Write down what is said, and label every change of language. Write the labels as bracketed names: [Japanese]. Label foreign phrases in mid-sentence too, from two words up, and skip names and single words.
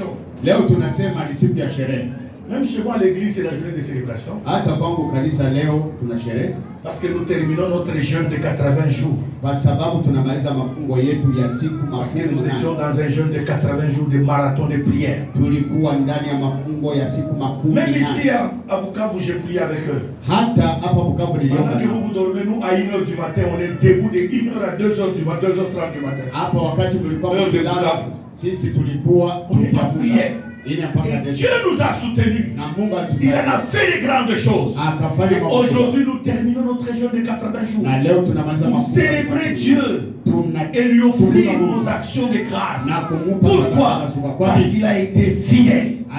[Swahili] Leo tunasema ni siku ya sherehe. [French] Même chez moi à l'église c'est la journée de célébration. [Swahili] Hata kwangu kanisa leo tuna sherehe [French] Parce que nous terminons notre jeûne de 80 jours. [Swahili] kwa sababu tunamaliza mafungo yetu ya siku [French] Parce que nous [Swahili] makumi [French] étions [Swahili] nane. [French] dans un jeûne de 80 jours de marathon de prière. [Swahili] Tulikuwa ndani ya mafungo ya siku makumi [French] Même ici [Swahili] nane. [French] à Bukavu, j'ai prié avec eux. [Swahili] Hata hapa Bukavu niliomba [French] Pendant que [Swahili] nao. [French] vous dormez, nous à 1h du matin, on est debout de 1h à 2h du matin, 2h30 du matin. [Swahili] Hapa wakati tulikuwa Leo mkilala, Bukavu. sisi tulikuwa [French] On est en [Swahili] tukiamka. [French] prière. Et Dieu nous a soutenus. Il en a fait de grandes choses. Et aujourd'hui, nous terminons notre jeûne de 80 jours pour célébrer Dieu et lui offrir nos actions de grâce. Pourquoi? Parce qu'il a été fidèle.